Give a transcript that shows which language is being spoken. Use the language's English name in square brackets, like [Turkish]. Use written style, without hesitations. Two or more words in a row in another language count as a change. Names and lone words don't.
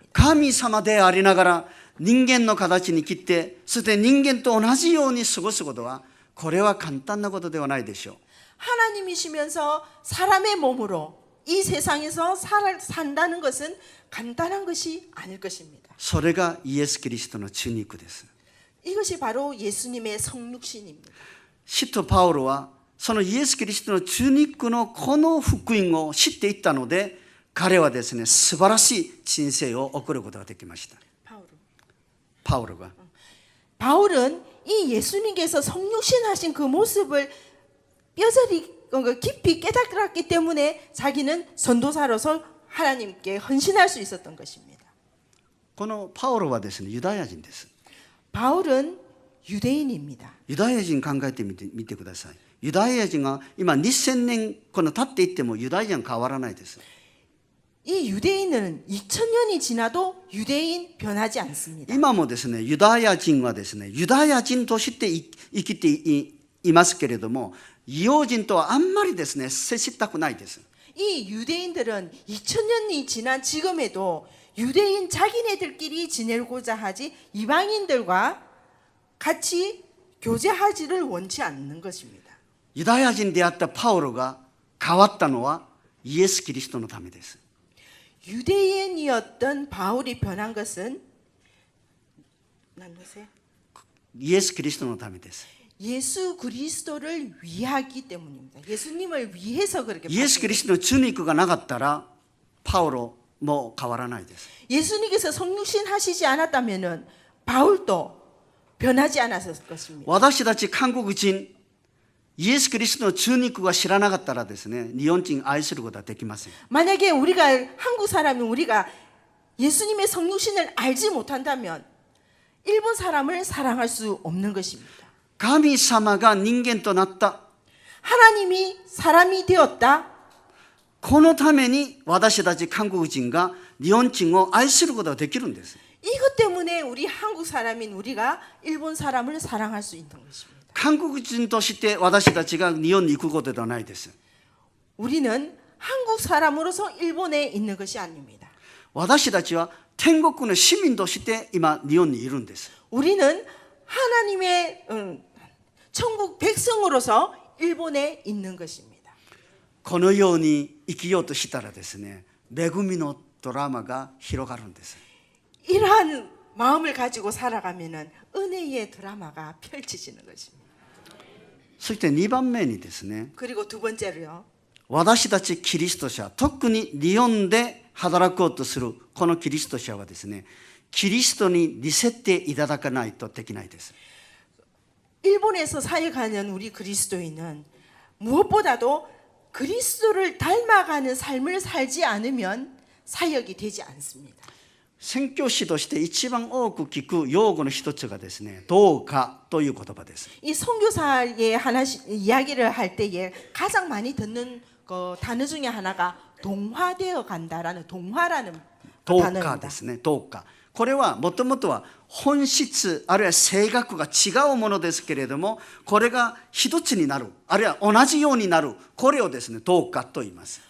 [Japanese] 神様でありながら人間の形に切って、そして人間と同じように過ごすことは、これは簡単なことではないでしょう。 [Korean] 하나님이시면서 사람의 몸으로 이 세상에서 산다는 것은 간단한 것이 아닐 것입니다. [Japanese] それがイエス・キリストの受肉です。 [Korean] 이것이 바로 예수님의 성육신입니다. [Japanese] 使徒パウロはそのイエス・キリストの受肉のこの福音を知っていったので、彼はですね、素晴らしい人生を送ることができました。パウロが。 [Korean] 바울은 이 예수님께서 성육신하신 그 모습을 뼈저리 깊이 깨달았기 때문에 자기는 전도사로서 하나님께 헌신할 수 있었던 것입니다. [Japanese] このパウロはですね、ユダヤ人です。 [Korean] 바울은 유대인입니다. [Japanese] ユダヤ人考えてみてください。ユダヤ人が今2000年この経っていってもユダヤ人は変わらないです。 [Korean] 이 유대인은 2000년이 지나도 유대인 변하지 않습니다. [Japanese] 今もですね、ユダヤ人はですね、ユダヤ人として生きていますけれども、異邦人とはあんまりですね、接したくないです。 [Korean] 이 유대인들은 2000년이 지난 지금에도 유대인 자기네들끼리 지내고자 하지 이방인들과 같이 교제하지를 원치 않는 것입니다. [Japanese] ユダヤ人であったパウロが変わったのはイエス・キリストのためです。 [Korean] 유대인이었던 바울이 변한 것은 [Japanese] イエス・キリストのためです。 [Korean] 예수 그리스도를 위하기 때문입니다. 예수님을 위해서 그렇게 [Japanese] イエス・キリストの受肉がなかったらパウロも変わらないです。 [Korean] 예수님께서 성육신 하시지 않았다면은 바울도 변하지 않았을 것입니다. [Japanese] 私たち韓国人、イエス・キリストの受肉が知らなかったらですね、日本人愛することはできません。 [Korean] 만약에 우리가 한국 사람이 우리가 예수님의 성육신을 알지 못한다면 일본 사람을 사랑할 수 없는 것입니다. [Japanese] 神様が人間となった。 [Korean] 하나님이 사람이 되었다. [Japanese] このために私たち韓国人が日本人を愛することができるんです。 [Korean] 이것 때문에 우리 한국 사람인 우리가 일본 사람을 사랑할 수 있는 것입니다. [Japanese] 韓国人として私たちが日本に行くことではないです。 [Korean] 우리는 한국 사람으로서 일본에 있는 것이 아닙니다. [Japanese] 私たちは天国の市民として今日本にいるんです。 [Korean] 우리는 하나님의 천국 백성으로서 일본에 있는 것입니다. [Japanese] このように生きようとしたらですね、恵みのドラマが広がるんです。 [Korean] 이러한 마음을 가지고 살아가면은 은혜의 드라마가 펼쳐지는 것입니다. [Japanese] そして2番目にですね、 [Korean] 그리고 두 번째로요. [Japanese] 私たちキリスト者、特に日本で働こうとするこのキリスト者はですね、キリストに似せていただかないとできないです。 [Korean] 일본에서 사역하는 우리 그리스도인은 무엇보다도 그리스도를 닮아가는 삶을 살지 않으면 사역이 되지 않습니다. [Japanese] 宣教師として一番多く聞く用語の一つがですね、どうかという言葉です。 [Korean] 이 선교사의 하나씩 이야기를 할 때에 가장 많이 듣는 그 단어 중에 하나가 동화되어 간다라는 동화라는 [Japanese] どうか [Korean] 단어입니다. [Japanese] ですね、どうか。これはもともとは本質あるいは性格が違うものですけれども、これが一つになるあるいは同じようになる、これをですね、どうかと言います。